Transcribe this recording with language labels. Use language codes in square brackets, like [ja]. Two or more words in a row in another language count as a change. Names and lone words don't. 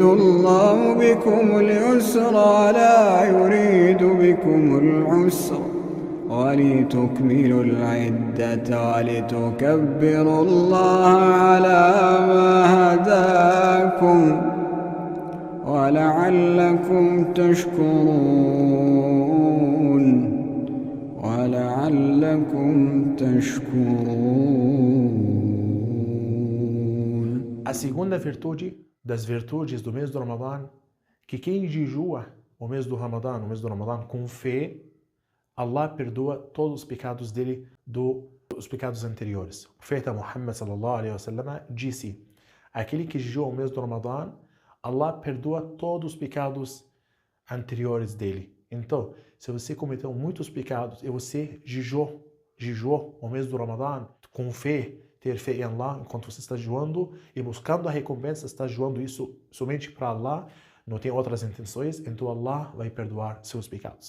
[ar] الله بكم اليسر ولا يريد بكم العسر ولتكملوا العدة ولتكبروا الله على ما هداكم ولعلكم تشكرون. [pt] A segunda virtude das virtudes do mês do Ramadã, que quem jejua o mês do Ramadã com fé, Allah perdoa todos os pecados dele dos pecados anteriores. O profeta Muhammad [ar] صلى الله عليه وسلم [pt] disse: aquele que jejua o mês do Ramadã, Allah perdoa todos os pecados anteriores dele. Então, se você cometeu muitos pecados e você jejuou o mês do Ramadã com fé, ter fé em Allah enquanto você está jejuando e buscando a recompensa, está jejuando isso somente para Allah, não tem outras intenções, então Allah vai perdoar seus pecados.